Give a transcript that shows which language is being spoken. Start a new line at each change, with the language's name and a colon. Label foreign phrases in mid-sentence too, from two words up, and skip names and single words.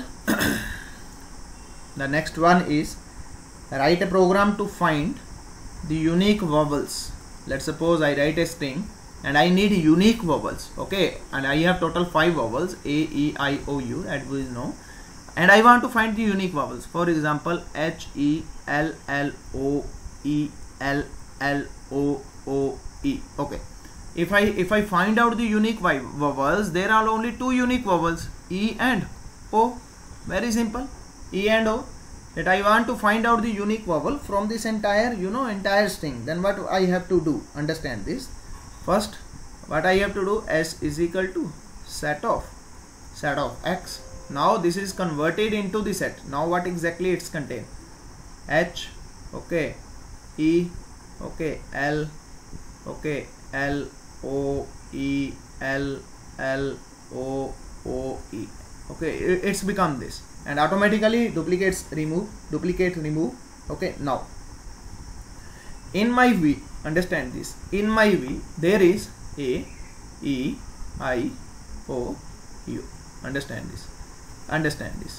English: The next one is write a program to find the unique vowels. Let's suppose I write a string and I need unique vowels. Okay, and I have total 5 vowels, A, E, I, O, U, that we know, and I want to find the unique vowels. For example, H, E, L, L, O, E, L, L, O, O, E. Okay, if I find out the unique vowels, there are only 2 unique vowels, E and O. Very simple, E and O. That I want to find out the unique vowel from this entire string. Then what I have to do? Understand this. First, what I have to do? S is equal to set of X. Now this is converted into the set. Now what exactly it's contain? H, okay, E, okay, L, okay, L, O, E, L, L, O, O, E. Okay, it's become this, and automatically duplicate remove. Okay, now in my V, understand this, in my V there is A, E, I, O, U. Understand this.